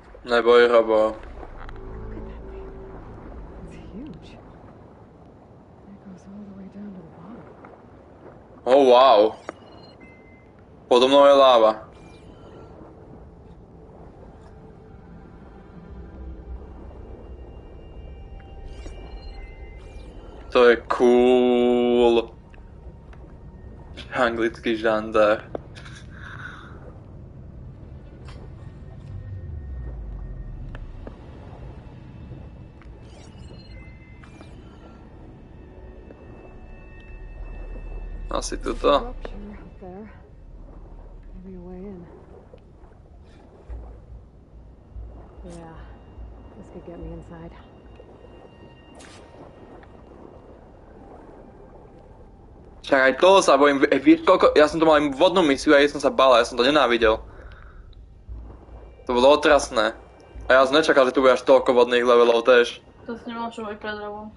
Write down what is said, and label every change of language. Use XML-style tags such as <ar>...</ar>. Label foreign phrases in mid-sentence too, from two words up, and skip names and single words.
<sk>Neboj, Robo.</sk> <en>It's huge. It goes all the way down to the bottom. Oh, wow.</en> <sk>Podo mnou je láva. To je cool. Anglický žandár. Asi tuto.</sk> <en>Rupture up there. Maybe a way in. Yeah, this could get me inside.</en> <sk>Však aj toho sa bojím, vieš koľko, ja som to mal aj vodnú misiu a ja som sa bál, ja som to nenávidel. To bolo otrasné. A ja som nečakal, že tu bude až toľko vodných levelov tež. To si nemal čo pred Robom.</sk>